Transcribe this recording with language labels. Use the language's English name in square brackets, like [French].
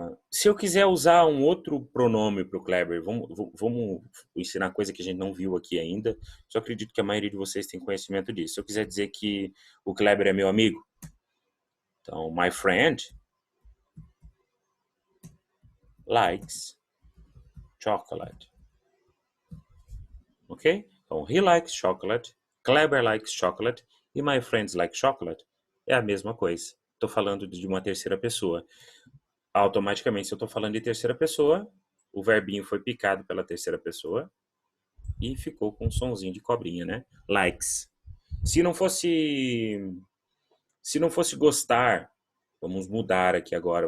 [Portuguese] Se eu quiser usar um outro pronome para o Kleber, vamos ensinar coisa que a gente não viu aqui ainda. Só acredito que a maioria de vocês tem conhecimento disso. Se eu quiser dizer que o Kleber é meu amigo, então, [English] my friend likes chocolate. [Portuguese] Ok? [English] Então, he likes chocolate, Kleber likes chocolate e my friends like chocolate. [Portuguese] É a mesma coisa. Estou falando de uma terceira pessoa. Automaticamente, se eu estou falando de terceira pessoa, o verbinho foi picado pela terceira pessoa e ficou com um sonzinho de cobrinha, né? Likes. Se não fosse gostar, vamos mudar aqui agora.